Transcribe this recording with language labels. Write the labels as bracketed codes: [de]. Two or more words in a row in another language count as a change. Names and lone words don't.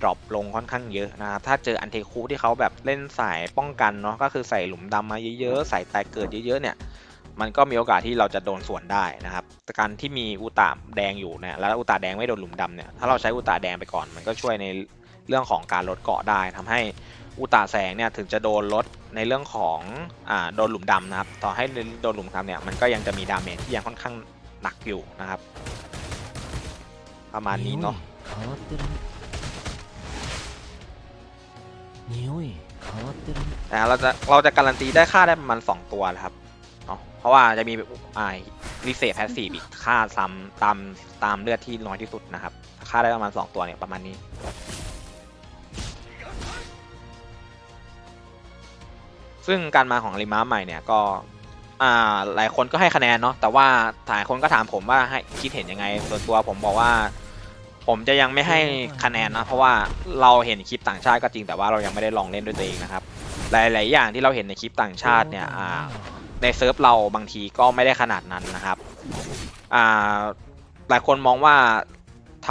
[th] รอปลงค่อนข้างเยอะนะครับถ้าเจออันเทคุที่เขาแบบเล่นสายป้องกันเนาะก็คือใส่หลุมดำมาเยอะๆใส่แตกเกิดเยอะๆเนี่ยมันก็มีโอกาสที่เราจะโดนสวนได้นะครับแต่การที่มีอุตะแดงอยู่เนี่ยแล้วอุตะแดงไม่โดนหลุมดำเนี่ยถ้าเราใช้อุตะแดงไปก่อนมันก็ช่วยในเรื่องของการลดเกาะได้ทำให้อุตะแสงเนี่ยถึงจะโดนลดในเรื่องของโดนหลุมดำนะครับต่อให้โดนหลุมดำเนี่ยมันก็ยังจะมีดาเมจที่ยังค่อนข้างหนักอยู่นะครับประมาณนี้เนาะ [ja] 変わってるね匂い変わってるね [th] เราจะการันตีได้ค่าได้ประมาณ2 ตัวนะครับเนาะเพราะว่าจะมี [en] reset passive [th] อีกค่าซ้ำตามเลือดที่น้อยที่สุดนะครับค่าได้ประมาณ2 ตัวเนี่ยประมาณนี้ ซึ่งการมาของอาริมะใหม่เนี่ยก็หลายคนก็ให้คะแนนเนาะแต่ว่าหลายคนก็ถามผมว่าให้คิดเห็นยังไงส่วนตัวผมบอกว่าผมจะยังไม่ให้คะแนนนะเพราะว่าเราเห็นคลิปต่างชาติก็จริงแต่ว่าเรายังไม่ได้ลองเล่นด้วยตัวเองนะครับหลายๆอย่างที่เราเห็นในคลิปต่างชาติเนี่ยในเซิร์ฟเราบางทีก็ไม่ได้ขนาดนั้นนะครับหลายคนมองว่าทำ